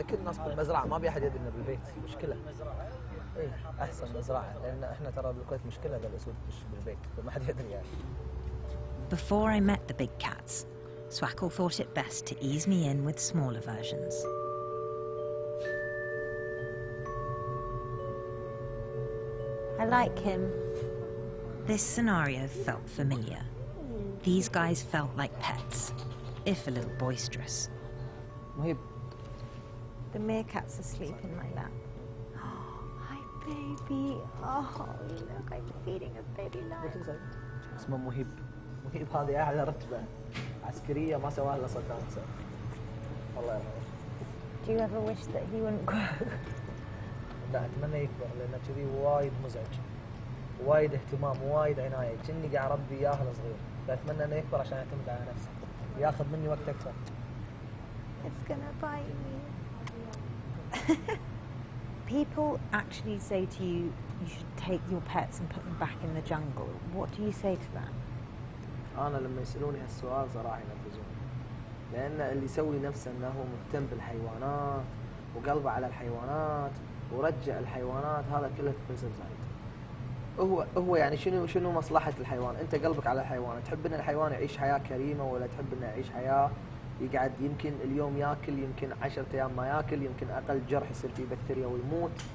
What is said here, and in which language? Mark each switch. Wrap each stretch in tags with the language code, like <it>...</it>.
<ar>كل الناس بالمزرعة، ما بي أحد يدري إنه بالبيت. مشكلة. إيه أحسن مزرعة، لأن إحنا ترى بالكويت مشكلة بالأسود مش بالبيت، ما حد يدري يعني.</ar> <en>Before I met the big cats, Swackle thought it best to ease me in with smaller versions. I like him. This scenario felt familiar. These guys felt like pets, if a little boisterous. The meerkats are sleeping like that. Hi, baby. Oh, look, I'm feeding a baby lion.</en> <ar>اسمه مهيب. مهيب هذه أعلى رتبة عسكرية ما سواها إلا صدام حسين. الله يرحمه.</ar> <en>Do you ever wish that he wouldn't grow?</en> <ar>لا أتمنى يكبر لأنه كذي وايد مزعج. وايد اهتمام وايد عناية. كني قاعد أربي إياه صغير. فأتمنى إنه يكبر عشان يعتمد على نفسه. ياخذ مني وقت أكثر.</ar> <en>It's gonna bite me. People actually say to you, you should take your pets and put them back in the jungle. What do you say to that?</en> <ar>انا لما يسالوني هالسؤال صراحه ينرفزوني، لان اللي يسوي نفسه انه هو مهتم بالحيوانات وقلبه على الحيوانات ورجع الحيوانات، هذا كله تفلسف زايد. هو يعني شنو مصلحه الحيوان؟ انت قلبك على الحيوان، تحب ان الحيوان يعيش حياه كريمه ولا تحب انه يعيش حياه يقعد يمكن اليوم ياكل، يمكن 10 ايام ما ياكل، يمكن اقل جرح يصير فيه بكتيريا ويموت.</ar>